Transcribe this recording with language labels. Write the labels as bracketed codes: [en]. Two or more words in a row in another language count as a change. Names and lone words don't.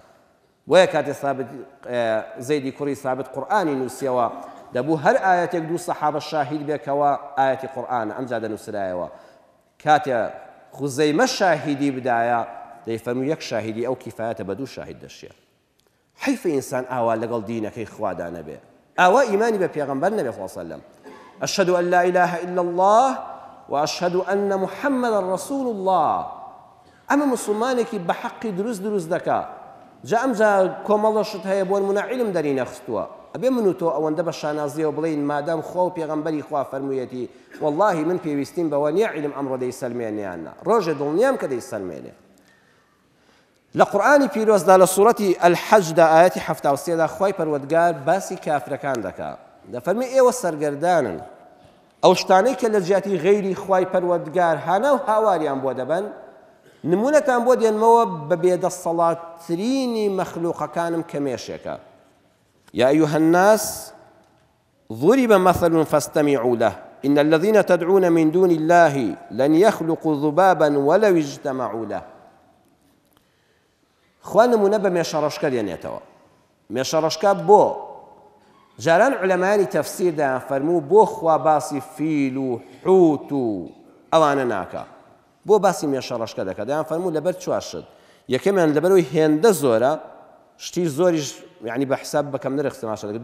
[ckb] وەیە کاتێ زەیدی کوڕی ثابت قورئانی نووسیەوە دەبوو هەر ئاەتێک دوو سەحابە شاهید بێکەوە ئاەتی قورئانە ئەمجا دەنووسرایەوە. کاتێ خوزەیمە شاهیدی بدایە دەیفەرمووی یەک شاهیدی ئەو کیفایەتە بە دوو شاهید دەشێ. حیفە ئینسان ئاوا لەگەڵ دینەکەی خوادا نەبێ، ئاوا ئیمانی بە پێغەمبەر نەبێ [ar] صلی الله علیه وسلم. أشهد أن لا إله إلا الله وأشهد أن محمد رسول الله. [ckb] ئەمە مسلمانێکی بە حەقی دروست دەکا. جا ئەمجا کۆمەڵەشت هەیە بۆ نمونە عیلم دەری نەخستووە، ئەبێ من و تۆ ئەوەندە بە شانازیەوە بڵین مادام خوا و پێغەمبەری خوا فەرموویەتی واللهی من پێویستیم بەوە نییە عیلم ئەمڕۆ دەیسەلمێنیاننا، ڕۆژێ دڵنیام کە دەیسەلمێنێ. لە قورئانی پیرۆزدا لە سوورەتی الحەجدا ئاەتی 73دا خوای پەروەردگار باسی کافرەکان دەکات. دەفەرمێ ئێوە سەرگەردانن ئەو شتانەی کە لە جیاتی غەیری خوای پەروەردگار هانا و هاواریان بۆ دەبەن نمونەتان بۆ دێنمەوە بە بێدەسەڵاتترینی مەخلووقەکانم کە مێشێکە. [ar] يا أيها الناس ضرب مثل فاستمعوا له إن الذين تدعون من دون الله لن يخلقوا ذبابا ولو اجتمعوا له. [ckb] خوا نمونە بە مێشەڕەشکە دێنێتەوە. مێشەڕەشکە بۆ جاران علەمانی تەفسیر دەیان فەرموو بۆ خوا باسی فیل و حوت و ئەوانە ناکە، بۆ باسی مێشەڕەشکە دەکات. دەیان فەرموو لەبەر چوار شت. یەکەمیان لەبەرەوەی هێندە زۆرە، شتی زۆریش یعنی بە حساب بەکەم نرخ تەماشا دەکات.